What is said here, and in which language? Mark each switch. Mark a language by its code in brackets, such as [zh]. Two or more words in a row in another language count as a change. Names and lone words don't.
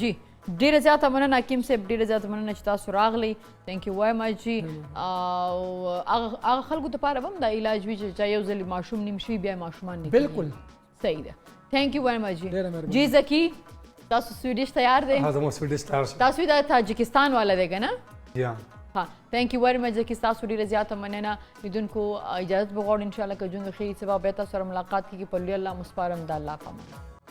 [ps] جی ډیره زیاته مننه حکیم صاحب ډیره زیاته مننه چې تاسو راغلی [en] thank you very much [ps] جی او هغه خلکو ته هم دا علاج وی چې یو ځل ماشوم نیم شي بیا ماشومان نه بالکل صحیح ده [en] thank you very much [ps] جی زکی تاسو سویډش تیار دی ها زموږ سویډش تیار شو تاسو دا تاجکستان والا دی کنه یا ها [en] thank you very much [ps] زکی تاسو ډیره زیاته مننه لیدونکو اجازه بغواړم [ar] ان شاء الله [ps] که جون خیر سبا به تاسو سره ملاقات کیږي په لوی الله مسپارم د الله پامان